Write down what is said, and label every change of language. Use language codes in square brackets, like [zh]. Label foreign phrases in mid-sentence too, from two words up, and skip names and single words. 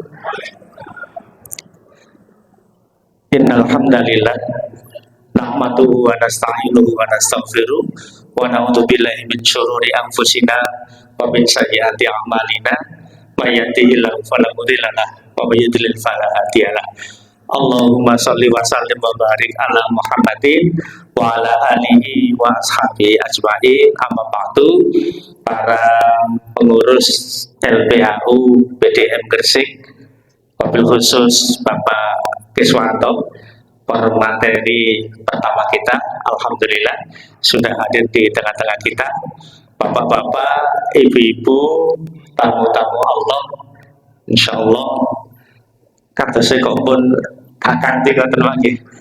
[ar] إن الحمد لله نحمده ونستعينه ونستغفره ونعوذ بالله من شرور أنفسنا ومن سيئات أعمالنا من يهده الله فلا مضل له ومن يضلل فلا هادي له. اللهم صل وسلم وبارك على محمد وعلى آله وأصحابه أجمعين. أما بعد. [id] Para pengurus LPAU PDM Gresik, [ar] وبالخصوص [id] Bapak Kiswanto, pemateri pertama kita, alhamdulillah sudah hadir di tengah-tengah kita. Bapak-bapak, ibu-ibu, tamu-tamu Allah, [ar] إن شاء الله [id] kata saya kok pun akan tinggalkan lagi.